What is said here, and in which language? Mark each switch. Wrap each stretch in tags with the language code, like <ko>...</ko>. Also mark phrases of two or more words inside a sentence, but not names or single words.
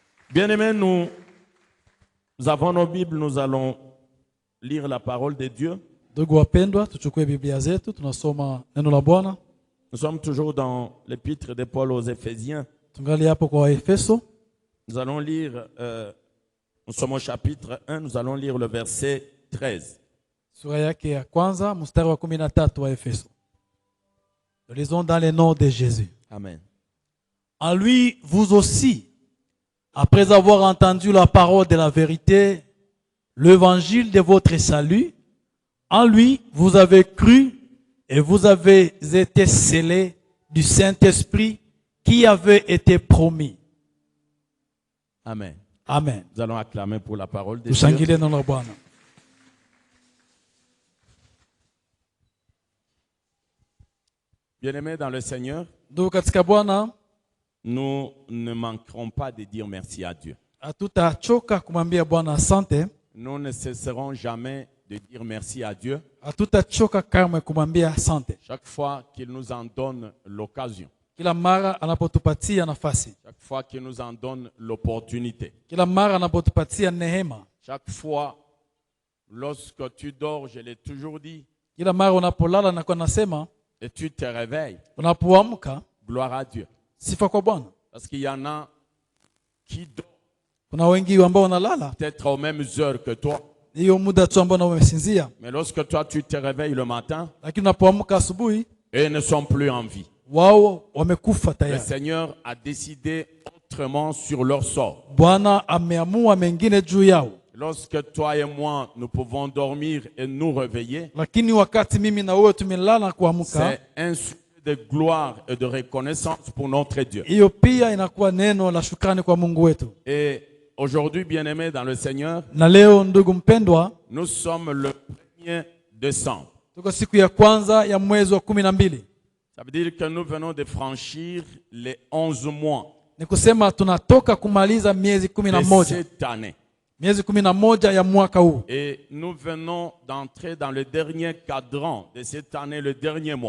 <fr>Bien-aimés, nous avons nos Bibles, nous allons lire la parole de Dieu.</fr> <sw>Ndugu wapendwa, tuchukue Biblia zetu, tunasoma neno la Bwana.</sw> <fr>Nous sommes toujours dans l'épître de Paul aux Éphésiens.</fr> <sw>Tungali hapo kwa Waefeso.</sw> <fr>Nous allons lire, nous sommes au chapitre 1, nous allons lire le verset 13.</fr> <sw>Sura yake ya kwanza, mstari wa 13 wa Efeso.</sw> <fr>Nous lisons dans le nom de Jésus. Amen. En lui, vous aussi, après avoir entendu la parole de la vérité, l'évangile de votre salut, en lui, vous avez cru et vous avez été scellés du Saint-Esprit qui avait été promis. Amen. Amen. Nous allons acclamer pour la parole de Dieu.</fr> <sw>Tushangile neno la Bwana.</sw> <fr>Bien-aimés dans le Seigneur,</fr> <sw>Ndugu katika Bwana,</sw> <fr>nous ne manquerons pas de dire merci à Dieu.</fr> <sw>hatutachoka kumwambia Bwana asante.</sw> <fr>Nous ne cesserons jamais de dire merci à Dieu</fr> <sw>Hatutachoka kamwe kumwambia asante.</sw> <fr>chaque fois qu'il nous en donne l'occasion,</fr> <sw>Kila mara anapotupatia nafasi.</sw> <fr>chaque fois qu'il nous en donne l'opportunité,</fr> <sw>Kila mara anapotupatia neema.</sw> <fr>chaque fois lorsque tu dors, je l'ai toujours dit,</fr> <sw>Kila mara unapolala na kwa nasema,</sw> <fr>et tu te réveilles,</fr> <sw>unapoamka,</sw> <fr>gloire à Dieu.</fr> <sw>sifa kwa Bwana.</sw> <fr>Parce qu'il y en a qui dorment</fr> <sw>Kuna wengi ambao wanalala</sw> <fr>peut-être aux mêmes heures que toi.</fr> <sw>hiyo muda tu ambao wamesinzia,</sw> <fr>Mais lorsque toi tu te réveilles le matin,</fr> <sw>lakini unapoamka asubuhi</sw> <fr>eux ne sont plus en vie.</fr> <sw>wao wamekufa</sw> <fr>Le</fr> <sw>tayari.</sw> <fr>Seigneur a décidé autrement sur leur sort.</fr> <sw>Bwana ameamua mengine juu yao.</sw> <fr>Lorsque toi et moi, nous pouvons dormir et nous réveiller,</fr> <sw>Lakini wakati mimi na wewe tumelala na kuamka,</sw> <fr>c'est un sujet de gloire et de reconnaissance pour notre Dieu.</fr> <sw>hiyo pia inakuwa neno la shukrani kwa Mungu wetu.</sw> <fr>Et aujourd'hui, bien-aimés dans le Seigneur,</fr> <sw>Na leo ndugu mpendwa,</sw> <fr>nous sommes le 1er décembre.</fr> <sw>tuko siku ya kwanza ya mwezi wa 12.</sw> <fr>Ça veut dire que nous venons de franchir les 11 mois</fr> <sw>Ni kusema tunatoka kumaliza miezi</sw> <fr>de 11. cette année.</fr> <sw>Miezi 11 ya mwaka huu.</sw> <fr>Et nous venons d'entrer dans le dernier cadran de cette année, le dernier mois.</fr>